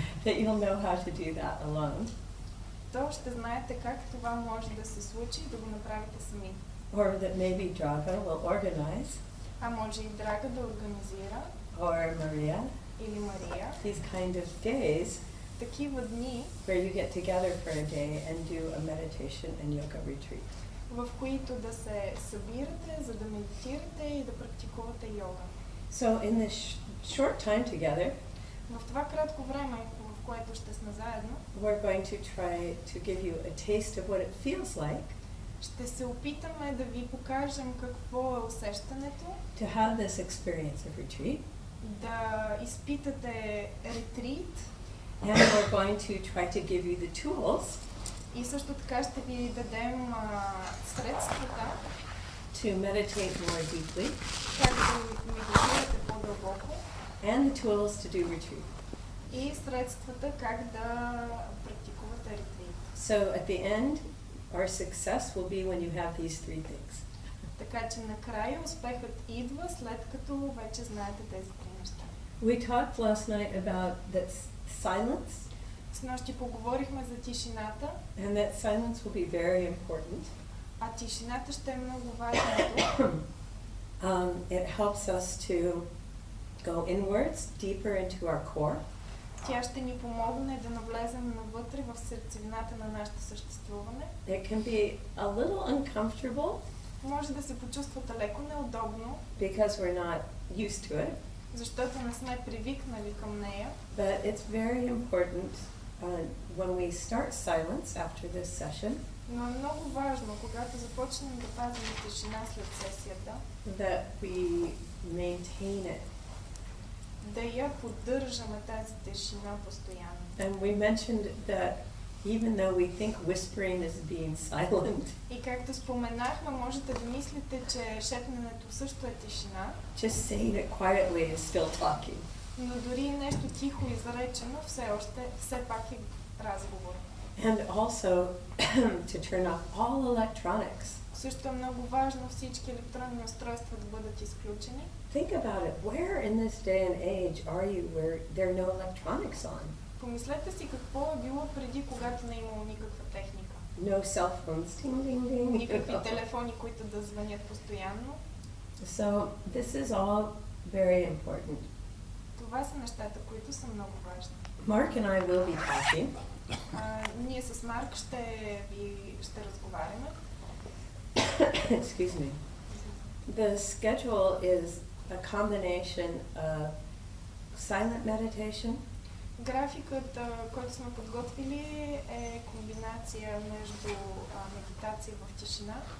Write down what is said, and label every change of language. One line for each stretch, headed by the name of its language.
English: that you'll know how to do that alone,
Bulgarian: то ще знаете как това може да се случи и да го направите сами.
English: or that maybe Draga will organize,
Bulgarian: А може и Драга да организира,
English: or Maria,
Bulgarian: или Мария,
English: these kind of days
Bulgarian: такива дни,
English: where you get together for a day and do a meditation and yoga retreat.
Bulgarian: в които да се събирате, за да медитирате и да практикувате йога.
English: So in this short time together,
Bulgarian: В това кратко време, в което ще сме заедно,
English: we're going to try to give you a taste of what it feels like
Bulgarian: ще се опитаме да ви покажем какво е усещането,
English: to have this experience of retreat,
Bulgarian: да изпитате ретрит
English: and we're going to try to give you the tools
Bulgarian: и също така ще ви дадем средствата
English: to meditate more deeply
Bulgarian: как да медитирате по-дълбоко
English: and the tools to do retreat.
Bulgarian: и средствата как да практикувате ретрит.
English: So at the end, our success will be when you have these three things.
Bulgarian: Така че накрая успехът идва след като вече знаете тези три неща.
English: We talked last night about that silence,
Bulgarian: С нощи поговорихме за тишината,
English: and that silence will be very important.
Bulgarian: а тишината ще е много важна тук.
English: It helps us to go inwards, deeper into our core.
Bulgarian: Тя ще ни помогне да навлезем навътре в сърцевината на нашето съществуване.
English: It can be a little uncomfortable
Bulgarian: Може да се почувствате леко неудобно,
English: because we're not used to it,
Bulgarian: защото не сме привикнали към нея,
English: but it's very important when we start silence after this session
Bulgarian: но е много важно, когато започнем да пазим тишина след сесията,
English: that we maintain it.
Bulgarian: да я поддържаме тази тишина постоянно.
English: And we mentioned that even though we think whispering is being silent,
Bulgarian: И както споменахме, можете да мислите, че шепненето също е тишина,
English: just saying it quietly is still talking.
Bulgarian: но дори нещо тихо изречено все пак е разговор.
English: And also to turn off all electronics.
Bulgarian: Също е много важно всички електронни устройства да бъдат изключени.
English: Think about it. Where in this day and age are you where there are no electronics on?
Bulgarian: Помислете си какво е било преди, когато не е имало никаква техника.
English: No cell phones, ding, ding, ding.
Bulgarian: Никакви телефони, които да звънят постоянно.
English: So this is all very important.
Bulgarian: Това са нещата, които са много важни.
English: Mark and I will be talking.
Bulgarian: Ние с Марк ще разговаряме.
English: Excuse me. The schedule is a combination of silent meditation,
Bulgarian: Графикът, който сме подготвили, е комбинация между медитация в тишина,